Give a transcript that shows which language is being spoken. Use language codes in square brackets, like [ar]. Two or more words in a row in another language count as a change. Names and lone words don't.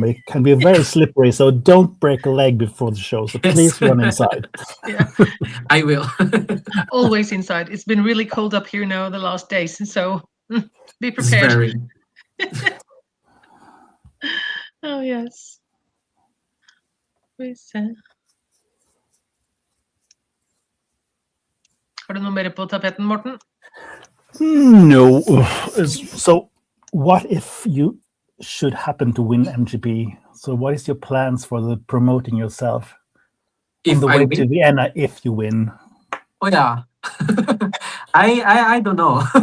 [en] It can be very slippery, so don't break a leg before the show. So Yes. please run inside. Yeah, I will. always inside. It's been really cold up here now the last days, so be It's prepared. very. Oh yes. [no] Har du noe mer på tapeten, Morten? [en] No. So, what if you should happen to win MGP? So, what is your plans for the promoting yourself on If the I way win, to Vienna if you win? oh yeah. I don't know.